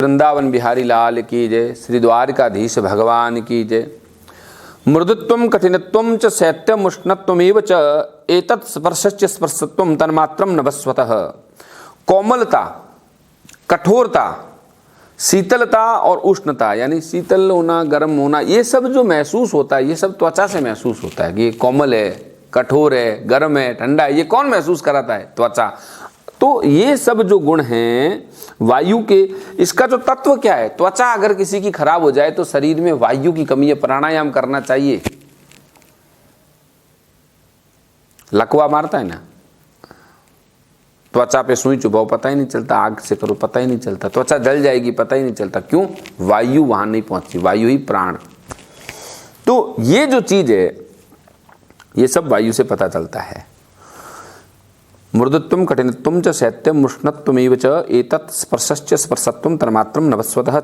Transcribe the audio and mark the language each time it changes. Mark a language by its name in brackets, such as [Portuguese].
[Hindi] वृंदावन बिहारी लाल की जय। श्री द्वारिकाधीश भगवान की जय। [Sanskrit] मृदुत्वं कठिनत्वं च शैत्यम् उष्णत्वमेव च एतत् स्पर्शस्य स्पर्शत्वं तन्मात्रं नभस्वतः। [Hindi] कोमलता, कठोरता, शीतलता और उष्णता, यानी शीतल होना, गर्म होना, ये सब जो महसूस होता है ये सब त्वचा से महसूस होता है कि ये कोमल है, कठोर है, गर्म है, ठंडा है। ये कौन महसूस कराता है? त्वचा। तो ये सब जो गुण हैं वायु के, इसका जो तत्व क्या है? त्वचा अगर किसी की खराब हो जाए तो शरीर में वायु की कमी है, प्राणायाम करना चाहिए। लकवा मारता है ना, त्वचा पे सुई चुभाओ पता ही नहीं चलता, आग से करो पता ही नहीं चलता, त्वचा जल जाएगी पता ही नहीं चलता। क्यों? वायु वहां नहीं पहुंची, वायु ही प्राण। तो ये जो चीज है ये सब वायु से पता चलता है। [Sanskrit] मृदुत्वं कठिनत्वं च शैत्यम् उष्णत्वमेव च एतत् स्पर्शस्य स्पर्शत्वं तन्मात्रं नभस्वतः।